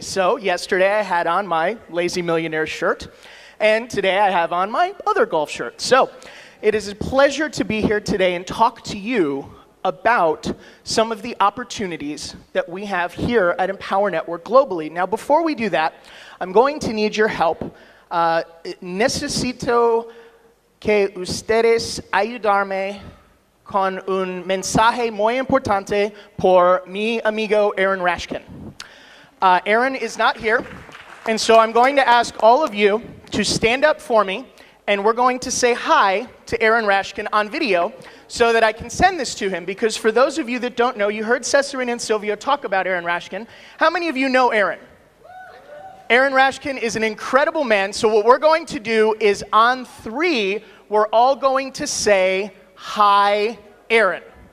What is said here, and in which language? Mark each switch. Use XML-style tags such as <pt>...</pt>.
<en>So yesterday I had on my Lazy Millionaire shirt, and today I have on my other golf shirt. So it is a pleasure to be here today and talk to you about some of the opportunities that we have here at Empower Network globally. Now, before we do that, I'm going to need your help.</en> <es>Necesito que ustedes ayudarme con un mensaje muy importante por mi amigo Aaron Rashkin.</es> <en>Aaron is not here, and so I'm going to ask all of you to stand up for me, and we're going to say hi to Aaron Rashkin on video so that I can send this to him, because for those of you that don't know, you heard Cesarina and Silvio talk about Aaron Rashkin. How many of you know Aaron? Aaron Rashkin is an incredible man, so what we're going to do is on 3, we're all going to say, hi, Aaron.</en>